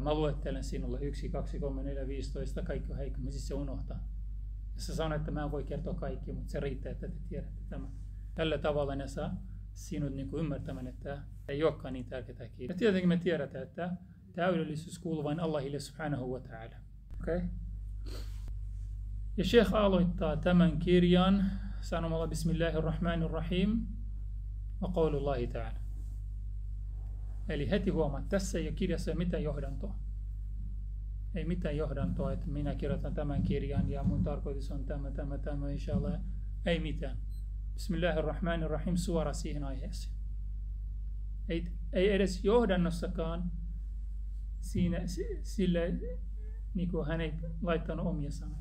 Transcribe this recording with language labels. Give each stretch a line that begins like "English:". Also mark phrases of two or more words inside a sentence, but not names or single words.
Finnish: Mä luettelen sinulle 1, 2, 3, 4, 15, kaikki on heikko, siis se unohtaa. Ja sä sanot, että mä en voi kertoa kaikki, mutta se riittää, että te tiedätte tämän. Tällä tavalla ne saa sinut niin kuin ymmärtämään, että ei olekaan niin tärkeää kirja. Ja tietenkin me tiedetään, että täydellisyys kuuluu vain Allahille
Arabic: سبحانه وتعالى.
Finnish: Okay? Ja Sheikh aloittaa tämän kirjan sanomalla
Arabic: بسم الله الرحمن الرحيم وقول الله تعالى.
Finnish: Eli heti huomaat, tässä ei ole kirjassa mitään johdantoa. Ei mitään johdantoa, että minä kirjoitan tämän kirjan ja mun tarkoitus on tämä, inshallah. Ei mitään.
Arabic: بسم الله الرحمن الرحيم
Finnish: suora siihen aiheeseen. Ei edes johdannossakaan sille, niin kuin hän ei laittanut omia sanoja.